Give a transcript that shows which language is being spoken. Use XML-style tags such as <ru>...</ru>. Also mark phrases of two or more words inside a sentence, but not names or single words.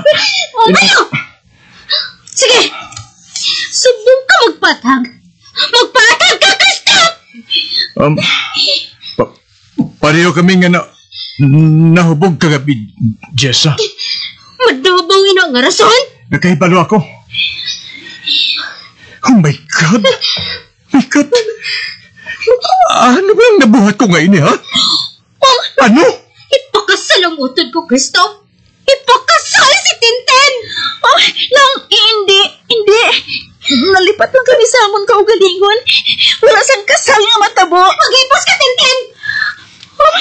<hil>Ayaw! Sige! Subong ka magpatag! Magpatag ka, Christoph! Pareho kami nga nahubog kagabi, Jessa. Madabaw ina nga rason? Nakahibalo ako.</hil> <en>Oh my God! My God!</en> <hil>Ano ba ang nabuhat ko ngayon, ha? Oh, ano? Ipakasal ang utod ko, Christoph! Ipakasal si Tintin! Oh, Nang, hindi. Nalipat lang kami sa amon kaugalingon. Wala sang kasal nga matabo. Mag-ipos ka, Tintin! Oh,</hil>